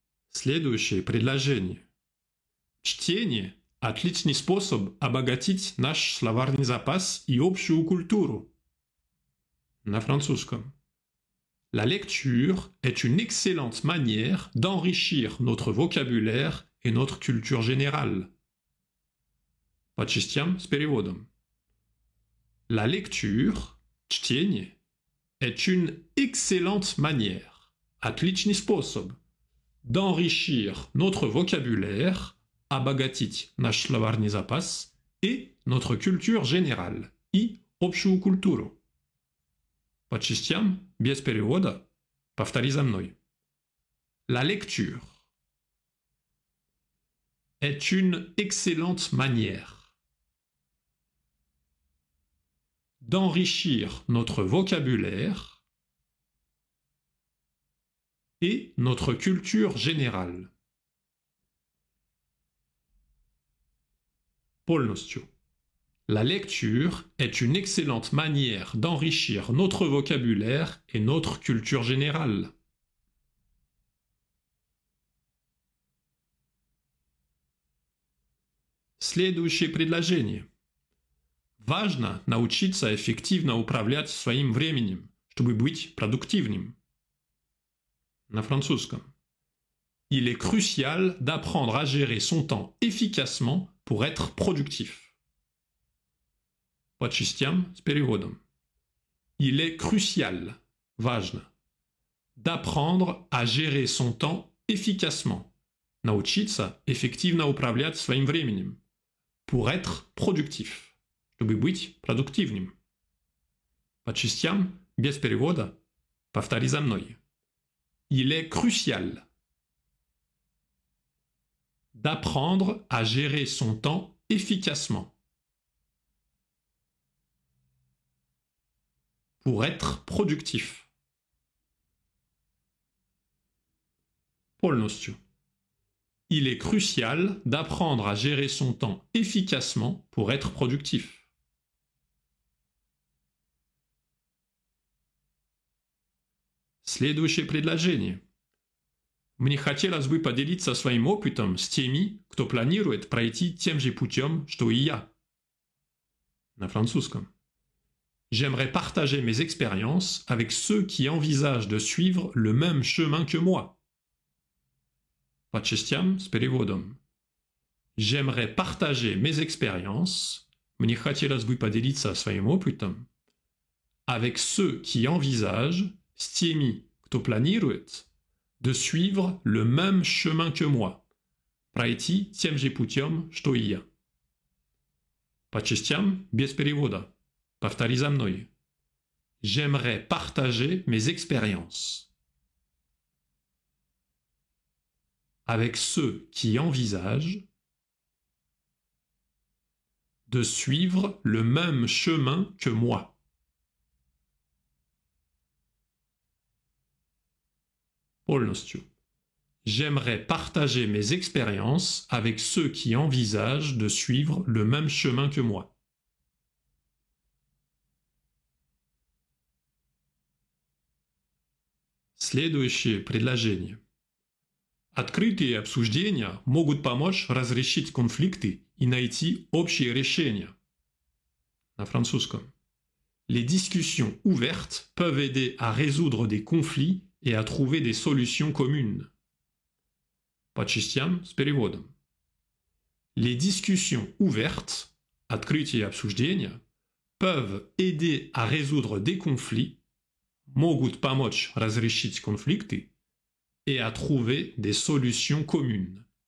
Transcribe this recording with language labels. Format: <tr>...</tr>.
<ru>Следующее предложение. Чтение – отличный способ обогатить наш словарный запас и общую культуру. На французском.</ru> <fr>La lecture est une excellente manière d'enrichir notre vocabulaire et notre culture générale.</fr> <ru>По частям с переводом.</ru> <fr>La lecture,</fr> <ru>чтение,</ru> <fr>est une excellente manière,</fr> <ru>отличный способ,</ru> <fr>d'enrichir notre vocabulaire,</fr> <ru>обогатить наш словарный запас,</ru> <fr>et notre culture générale,</fr> <ru>и общую культуру. По частям, без перевода, повтори за мной.</ru> <fr>La lecture est une excellente manière d'enrichir notre vocabulaire et notre culture générale.</fr> <ru>Полностью.</ru> <fr>La lecture est une excellente manière d'enrichir notre vocabulaire et notre culture générale.</fr> <ru>Следующее предложение. Важно научиться эффективно управлять своим временем, чтобы быть продуктивным. На французском.</ru> <fr>Il est crucial d'apprendre à gérer son temps efficacement pour être productif.</fr> <ru>Почистям с переводом.</ru> <fr>Il est crucial,</fr> <ru>важно,</ru> <fr>d'apprendre à gérer son temps efficacement.</fr> <ru>Научиться эффективно управлять своим временем.</ru> <fr>Pour être productif.</fr> <ru>Чтобы быть продуктивным. По частям, без перевода. Повтори за мной.</ru> <fr>Il est crucial d'apprendre à gérer son temps efficacement. Pour être productif.</fr> <ru>Полностью.</ru> <fr>Il est crucial d'apprendre à gérer son temps efficacement pour être productif.</fr> <ru>Следующее предложение. Мне хотелось бы поделиться своим опытом с теми, кто планирует пройти тем же путем, что и я. На французском.</ru> <fr>J'aimerais partager mes expériences avec ceux qui envisagent de suivre le même chemin que moi.</fr> <ru>По частям с переводом.</ru> <fr>J'aimerais partager mes expériences,</fr> <ru>мне хотелось бы поделиться своим опытом,</ru> <fr>avec ceux qui envisagent,</fr> <ru>с теми, кто планирует,</ru> <fr>de suivre le même chemin que moi.</fr> <ru>Пройти тем же путем, что и я. По частям без перевода. Повтори за мной.</ru> <fr>J'aimerais partager mes expériences avec ceux qui envisagent de suivre le même chemin que moi.</fr> <ru>Полностью.</ru> <fr>J'aimerais partager mes expériences avec ceux qui envisagent de suivre le même chemin que moi.</fr> <ru>Следующее предложение. Открытые обсуждения могут помочь разрешить конфликты и найти общее решение. На французском.</ru> <fr>Les discussions ouvertes peuvent aider à résoudre des conflits et à trouver des solutions communes.</fr> <ru>По частям с переводом.</ru> <fr>Les discussions ouvertes,</fr> <ru>открытые обсуждения,</ru> <fr>peuvent aider à résoudre des conflits,</fr> <ru>могут помочь разрешить конфликты,</ru> <fr>et à trouver des solutions communes.</fr>